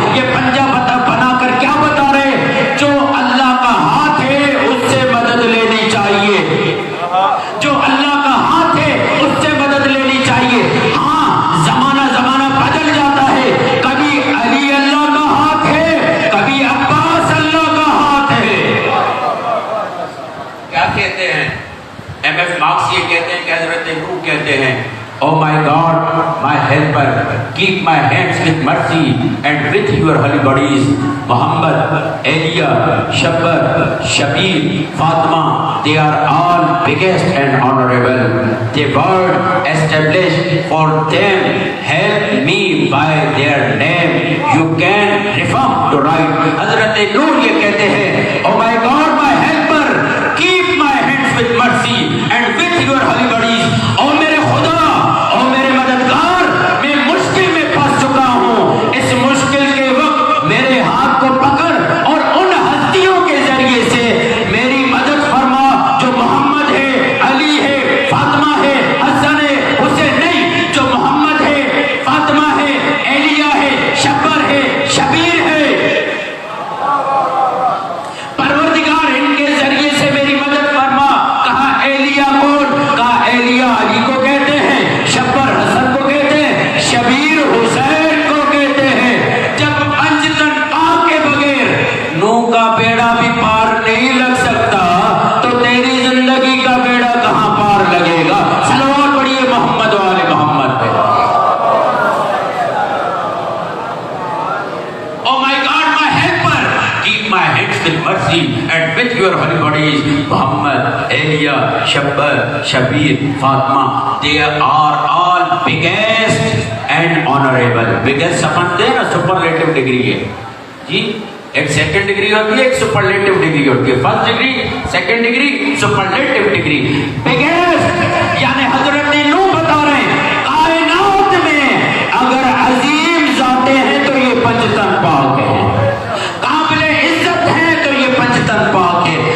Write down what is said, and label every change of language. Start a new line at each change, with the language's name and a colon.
Urdu: یہ پنجہ بنا کر کیا بتا رہے؟ جو اللہ کا ہاتھ ہے اس سے مدد لینی چاہیے، جو اللہ کا ہاتھ ہے اس سے مدد لینی چاہیے. ہاں زمانہ بدل جاتا ہے، کبھی علی اللہ کا ہاتھ ہے، کبھی عباس اللہ کا ہاتھ ہے. کیا کہتے ہیں MS مارکس؟ یہ کہتے ہیں کہ حضرت نوح کہتے ہیں
English: Oh my God, my helper, keep my hands with mercy and with your holy bodies. Muhammad, Elia, Shabbar, Shabir, Fatima, they are all biggest and honorable. The word established for them, help me by their name. You can reform to right. Hazrat Noor
Urdu: یہ کہتے ہیں
English: Oh my God, my helper, keep my hands with mercy and with your holy bodies.
Urdu: Oh میرے خدا، او میرے مددگار، میں مشکل میں پھنس چکا ہوں. اس مشکل کے وقت میرے ہاتھ کو پکڑ اور ان ہستیوں کے ذریعے سے میری مدد فرما جو محمد ہے، علی ہے، فاطمہ ہے، حسن ہے، حسین نہیں، جو محمد ہے، فاطمہ ہے، ایلیا ہے، شبر ہے، شبیر ہے. پروردگار ان کے ذریعے سے میری مدد فرما. کہا ایلیا کون؟ کہا ایلیا علی کو کہتے ہیں، شبر حسن کو کہتے ہیں، شبیر حسین کو کہتے ہیں. جب 5 تن پاک کے بغیر نوح کا بیڑا بھی پار نہیں لگ سکتا تو تیری زندگی کا بیڑا کہاں پار لگے گا؟ صلوات پڑھیے محمد و آل محمد پہ.
English: Oh my God, my helper, keep my hands with mercy and with your holy bodies. Muhammad, Elia, Shabbar, Shabir, Fatima, they are all biggest and honorable.
Urdu: Biggest سمجھتے ہیں نا سپرلیٹو ڈگری ہے جی. ایک سیکنڈ ڈگری ہوتی ہے، ایک superlative degree ہوتی ہے. First degree, second degree, superlative degree. Biggest یعنی حضرت نوح بتا رہے ہیں کائنات میں اگر عظیم ذاتیں ہیں تو یہ 5 تن پاک ہیں، قابل عزت ہیں تو یہ 5 تن پاک ہے.